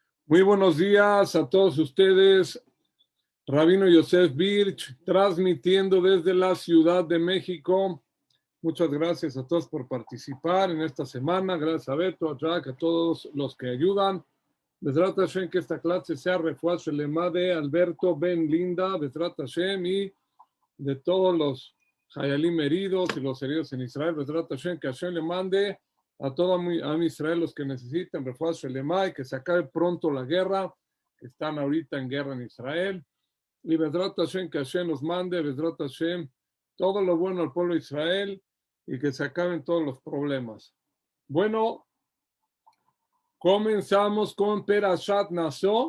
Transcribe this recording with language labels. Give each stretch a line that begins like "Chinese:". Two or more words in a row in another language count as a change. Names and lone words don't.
Spanish: Muy buenos días a todos ustedes. Rabino Yosef Birch, transmitiendo desde la Ciudad de México. Muchas gracias a todos por participar en esta semana. Gracias a Beto, a Jack, a todos los que ayudan.
Hebrew: בעזרת השם,
Spanish: que esta clase sea
Hebrew: רפואה שלמה
Spanish: de Alberto Ben Linda,
Hebrew: בעזרת השם,
Spanish: y de todos los Hayalim heridos y los heridos en Israel.
Hebrew: בעזרת השם,
Spanish: que Hashem le mande a todo a Israel los que necesiten
Hebrew: רפואה שלמה
Spanish: y que se acabe pronto la guerra, que están ahorita en guerra en Israel. Y
Hebrew: בעזרת השם,
Spanish: que Hashem nos mande,
Hebrew: בעזרת השם,
Spanish: todo lo bueno al pueblo de Israel y que se acaben todos los problemas. Bueno, comenzamos con Perashat Naso.